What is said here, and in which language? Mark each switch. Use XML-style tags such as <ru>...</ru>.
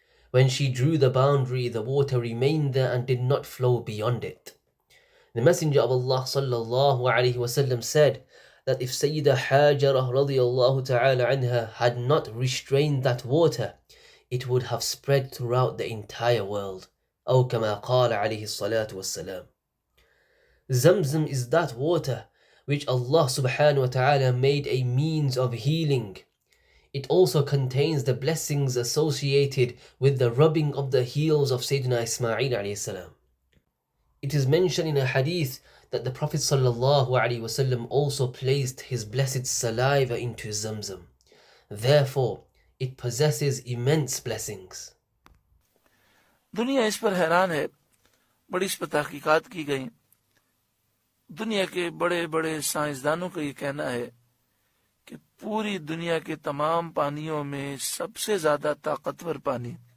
<en>When she drew the boundary, the water remained there and did not flow beyond it. The Messenger of Allah sallallahu alayhi wa sallam said that if Sayyidah Hajara radiyallahu ta'ala anha had not restrained that water, it would have spread throughout the entire world.</en> <ar>أو كما قال عليه الصلاة والسلام.</ar> <en>Zamzam is that water which Allah subhanahu wa ta'ala made a means of healing. It also contains the blessings associated with the rubbing of the heels of Sayyidina Ismail alayhi salam. It is mentioned in a hadith that the Prophet sallallahu alayhi wasallam also placed his blessed saliva into Zamzam. Therefore, it possesses immense blessings.</en> <ur>دنیا اس پر حیران ہے، بڑی اس پر تحقیقات کی گئیں۔ دنیا کے بڑے بڑے سائنسدانوں کا یہ کہنا ہے کہ پوری دنیا کے تمام پانیوں میں سب سے زیادہ طاقتور پانی،</ur>